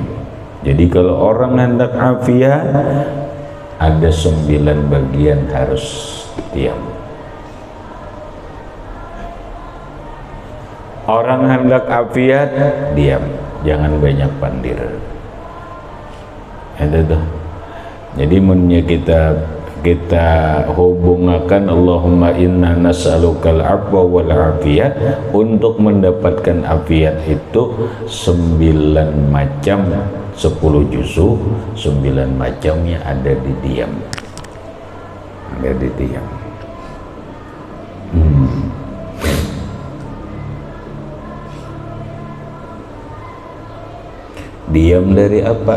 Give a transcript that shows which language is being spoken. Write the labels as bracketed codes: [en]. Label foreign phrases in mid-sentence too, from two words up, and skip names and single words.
[bjn] Jadi kalau orang hendak afiat, ada 9 bagian harus diam. Orang hendak afiat, diam, jangan banyak pandir. Itu tuh. Jadi munnya kita kita hubungkan [ar] اللهم إنا نسألك العفو والعافية. [bjn] Untuk mendapatkan afiat itu 9 macam, 10 juzuk, 9 macamnya ada di diam, ada di diam. Diam dari apa?